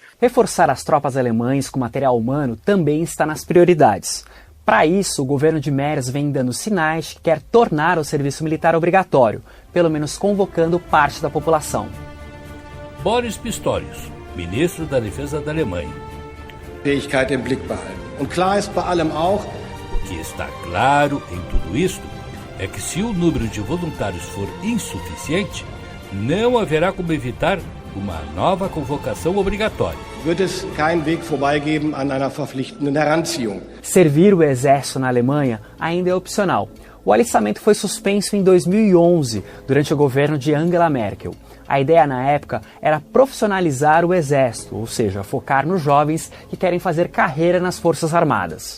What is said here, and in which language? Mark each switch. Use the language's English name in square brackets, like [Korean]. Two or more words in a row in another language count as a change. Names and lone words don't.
[Portuguese] Reforçar as tropas alemãs com material humano também está nas prioridades. Para isso, o governo de Merz vem dando sinais de que quer tornar o serviço militar obrigatório, pelo menos convocando parte da população. Boris Pistorius, ministro da Defesa da Alemanha. [German] Fähigkeit im Blick behalten. Und klar ist bei allem auch, [Portuguese] o que está claro em tudo isto é que se o número de voluntários for insuficiente, não haverá como evitar uma nova convocação obrigatória. [German] Wird es keinen Weg vorbei geben an einer verpflichtenden Heranziehung. [Portuguese] Servir o exército na Alemanha ainda é opcional. O alistamento foi suspenso em 2011, durante o governo de Angela Merkel. A ideia na época era profissionalizar o exército, ou seja, focar nos jovens que querem fazer carreira nas Forças Armadas.